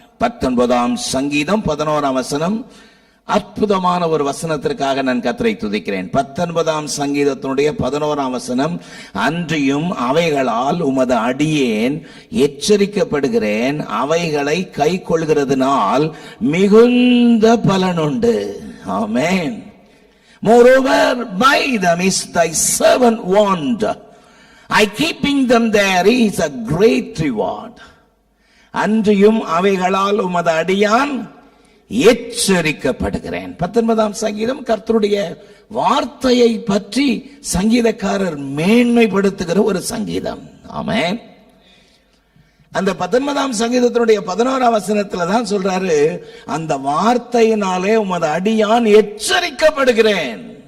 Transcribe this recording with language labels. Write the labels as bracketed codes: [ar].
[ta] 19ஆம் சங்கீதம் 11ஆம் வசனம், அற்புதமான ஒரு வசனத்திற்காக நான் கர்த்தரை துதிக்கிறேன். 19ஆம் சங்கீதத்தினுடைய 11ஆம் வசனம், அன்றியும் அவைகளால் உமது அடியேன் எச்சரிக்கப்படுகிறேன், அவைகளை கை கொள்கிறதுனால் மிகுந்த பலனுண்டு. ஆமென். [en] Moreover, by them is thy servant warned. I keeping them there is a great reward. [ta] அன்றியும் அவைகளால் உமது அடியான் எச்சரிக்கப்படுகிறேன். 19ஆம் சங்கீதம் கர்த்தருடைய வார்த்தையை பற்றி சங்கீதக்காரர் மேன்மைப்படுத்துகிற ஒரு சங்கீதம். ஆமென். அந்த 19ஆம் சங்கீதத்தினுடைய 11ஆம் வசனத்துல தான் சொல்றாரு, அந்த வார்த்தையினாலே உமது அடியான் எச்சரிக்கப்படுகிறேன்.